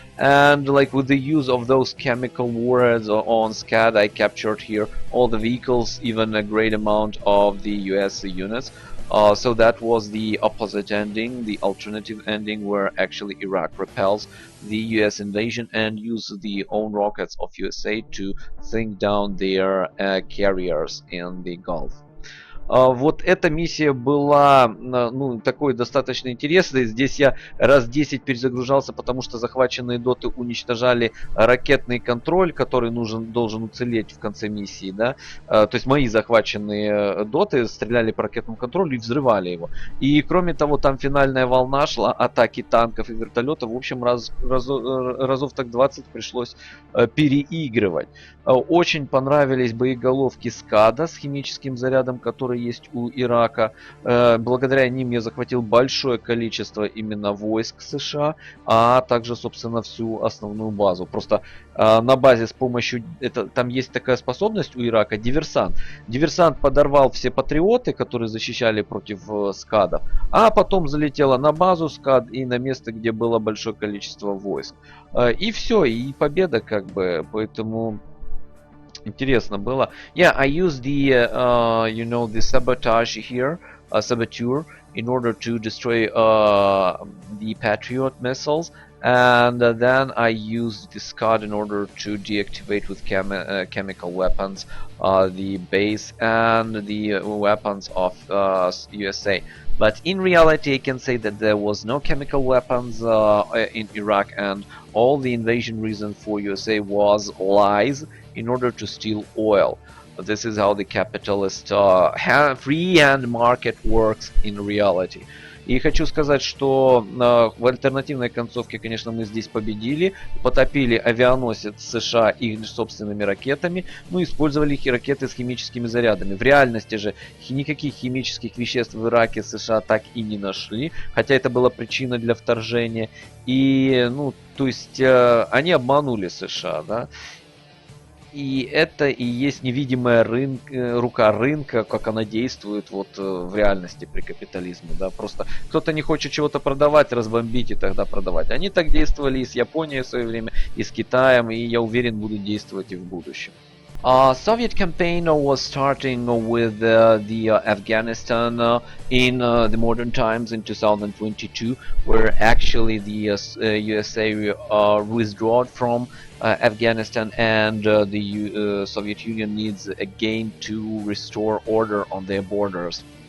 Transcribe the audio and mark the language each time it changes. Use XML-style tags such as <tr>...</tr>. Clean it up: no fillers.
<en>And with the use of those chemical warheads on SCAD, I captured here all the vehicles, even a great amount of the US units. So that was the opposite ending, the alternative ending, where actually Iraq repels the US invasion and uses the own rockets of USA to sink down their carriers in the Gulf.</en> <ru>Вот эта миссия была такой достаточно интересной. Здесь я раз 10 перезагружался, потому что захваченные доты уничтожали ракетный контроль, который должен уцелеть в конце миссии, да. То есть мои захваченные доты стреляли по ракетному контролю и взрывали его. И кроме того, там финальная волна шла атаки танков и вертолетов. В общем, разов так 20 пришлось переигрывать. Очень понравились боеголовки СКАДа с химическим зарядом, который есть у Ирака. Благодаря ним я захватил большое количество именно войск США, а также, собственно, всю основную базу. Просто на базе с помощью... Там есть такая способность у Ирака — диверсант. Диверсант подорвал все патриоты, которые защищали против СКАДов, а потом залетела на базу СКАД и на место, где было большое количество войск. И все, и победа как бы, поэтому... Интересно было.</ru> <en>Yeah, I used the the sabotage here, saboteur, in order to destroy the Patriot missiles, and then I used the SCAD in order to deactivate with chemical weapons the base and the weapons of USA. But in reality, I can say that there was no chemical weapons in Iraq, and all the invasion reason for USA was lies in order to steal oil. This is how the capitalist free hand market works in reality.</en> <ru>И хочу сказать, что в альтернативной концовке, конечно, мы здесь победили, потопили авианосец США их собственными ракетами, ну, использовали их и ракеты с химическими зарядами. В реальности же никаких химических веществ в Ираке США так и не нашли, хотя это была причина для вторжения. И, ну, то есть, они обманули США, да. И это и есть невидимая рука рынка, как она действует вот в реальности при капитализме, да, просто кто-то не хочет чего-то продавать, разбомбить и тогда продавать. Они так действовали и с Японией в свое время, и с Китаем, и я уверен, будут действовать и в будущем.</ru> <en>Soviet campaign was starting with the Afghanistan in the modern times in 2022, where actually the USA withdrew from Afghanistan, and the Soviet Union needs again to restore order on their borders.</en>